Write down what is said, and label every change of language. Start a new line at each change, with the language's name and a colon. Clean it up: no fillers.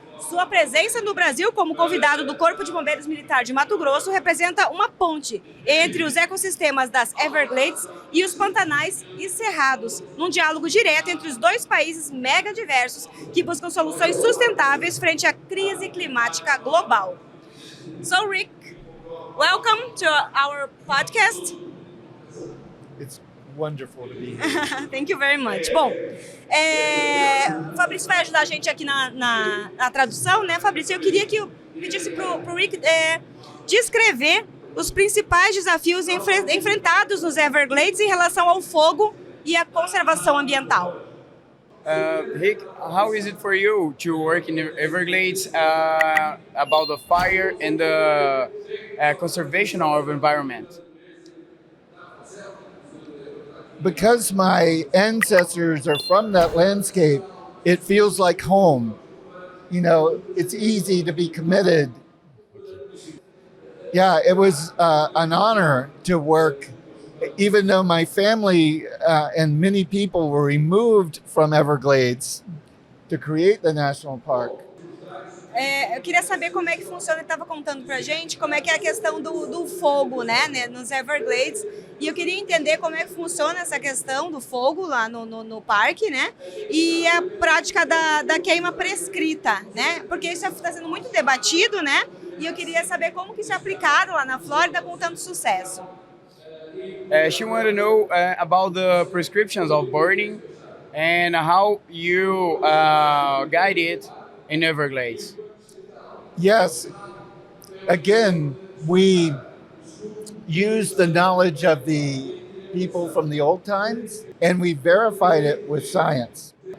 Portuguese: Sua presença no Brasil como convidado do Corpo de Bombeiros Militar de Mato Grosso representa uma ponte entre os ecossistemas das Everglades e os pantanais e cerrados, num diálogo direto entre os dois países mega diversos que buscam soluções sustentáveis frente à crise climática global.
English: So, Rick, welcome to our podcast. It's wonderful to be here. Thank you very much.
Portuguese: Bom, o Fabrício vai ajudar a gente aqui na tradução, né, Fabrício? Eu queria que eu pedisse pro Rick descrever os principais desafios enfrentados nos Everglades em relação ao fogo e à conservação ambiental.
English: Rick, how is it for you to work in the Everglades about the fire and the conservation of environment? Because my ancestors are from that landscape, it feels like home. You know, it's easy to be committed. Yeah, it was an honor to work, even though my family and many people were removed from Everglades to create the national park.
Portuguese: Eu queria saber como é que funciona, ele estava contando pra gente como é que é a questão do fogo, né, nos Everglades, e eu queria entender como é que funciona essa questão do fogo lá no parque, né, e a prática da queima prescrita, né, porque isso está sendo muito debatido, né, e eu queria saber como que isso é aplicado lá na Flórida com tanto sucesso.
English: She wanted to know about the prescriptions of burning and how you guide it in Everglades. Yes, again, we use the knowledge of the people from the old times and we verified it with science.